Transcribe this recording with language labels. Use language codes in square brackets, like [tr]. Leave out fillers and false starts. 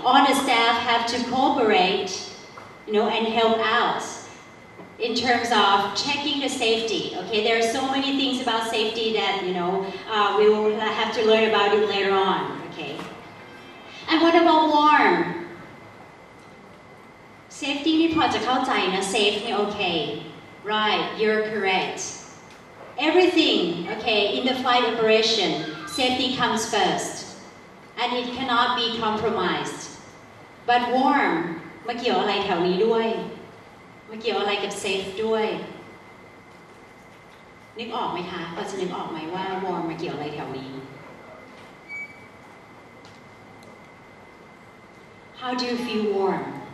[en] All the staff have to cooperate, and help out in terms of checking the safety. Okay, there are so many things about safety that we will have to learn about it later on. Okay, and what about warm? [th] Safety นี่พอจะเข้าใจนะ safe นี่ okay, right? [en] You're correct. Everything, okay, in the flight operation, safety comes first, and it cannot be compromised. [th] But warm มาเกี่ยวอะไรแถวนี้ด้วยมาเกี่ยวอะไรกับ safe ด้วยนึกออกไหมคะพอจะนึกออกไหมว่า warm มาเกี่ยวอะไรแถวนี้ [en] How do you feel warm?